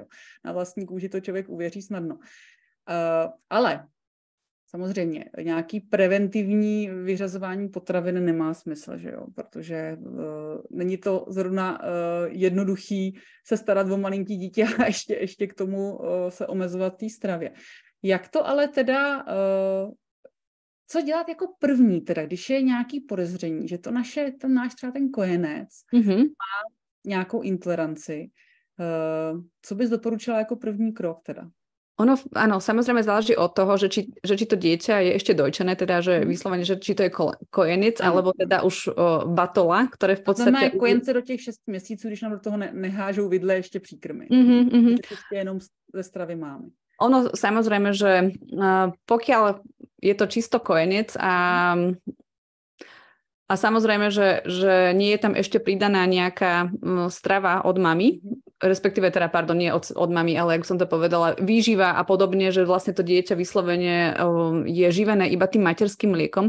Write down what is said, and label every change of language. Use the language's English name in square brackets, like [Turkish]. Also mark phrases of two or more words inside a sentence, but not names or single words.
[Czech] Na vlastní kůži to člověk uvěří snadno. Ale samozřejmě nějaký preventivní vyřazování potravin nemá smysl, že jo, protože není to zrovna jednoduchý se starat o malinký dítě a ještě k tomu se omezovat té stravě. Jak to ale teda, co dělat jako první teda, když je nějaký podezření, že ten náš třeba ten kojenec má nějakou intoleranci, co bys doporučila jako první krok teda? [Slovak] Ono, áno, samozrejme záleží od toho, že či to dieťa je ešte dojčené, teda, že vyslovene, že či to je kojenec, alebo teda už batola, ktoré v podstate... [Czech] Znamená kojence do těch 6 měsíců, když nám do toho nehážou vidle ještě příkrmy. Ještě jenom ze stravy máme. [Slovak] Ono, samozrejme, že pokiaľ je to čisto kojenec a samozrejme, že nie je tam ešte pridaná nejaká strava od mamy, respektíve teda, pardon, nie od mami, ale ako som to povedala, výživa a podobne, že vlastne to dieťa vyslovene je živené iba tým materským mliekom.